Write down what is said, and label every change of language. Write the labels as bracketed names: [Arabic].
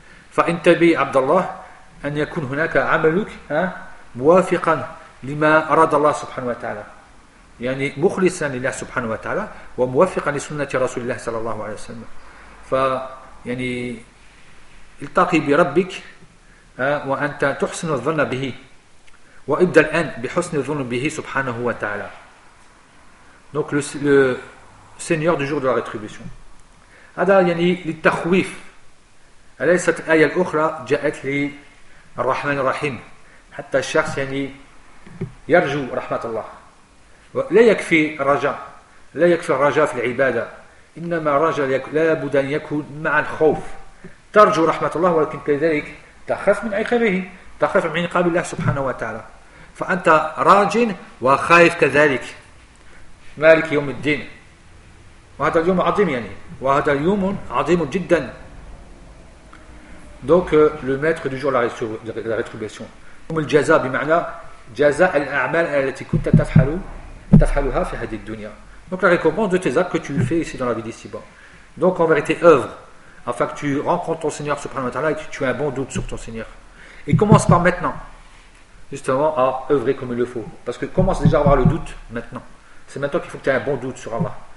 [Arabic] فإن تبي عبد الله أن يكون هناك عملك موافقا لما أراد الله سبحانه وتعالى يعني مخلصا لله سبحانه وتعالى وموافقا لسنة رسول الله صلى الله عليه وسلم فيعني التقي بربك وأنت تحسن الظن به وَإِبْدَ الْأَنْ بِحُسْنِ ظُنُ بِهِ سُبْحَانَهُ وَتَعَلَى. [French] Donc le Seigneur du jour de la rétribution. [Arabic] هذا يعني للتخويف. أليس الآية الأخرى جاءت للرحمن الرحيم حتى الشخص يعني يرجو رحمة الله. لا يكفي الرجاء. لا يكفي الرجاء في العبادة. إنما الرجاء لا بد أن يكون مع الخوف. ترجو رحمة الله ولكن كذلك تخاف من عقابه. تخاف من عقاب الله سبحانه وتعالى. فأنت راج وخائف كذلك مالك يوم الدين وهذا اليوم عظيم يعني وهذا اليوم عظيم جدا. [French] Donc le maître du jour de la rétribution [Arabic] يوم الجزاء بمعنى جزاء الأعمال التي كنت تفعلها في هذه الدنيا. [French] Donc la récompense de tes actes que tu fais ici dans la vie d'ici-bas. Donc en vérité œuvre afin que tu rencontres ton Seigneur subhanahu wa ta'ala et que tu aies un bon doute sur ton Seigneur et commence par maintenant justement à œuvrer comme il le faut. Parce que commence déjà à avoir le doute maintenant. C'est maintenant qu'il faut que tu aies un bon doute sur Allah.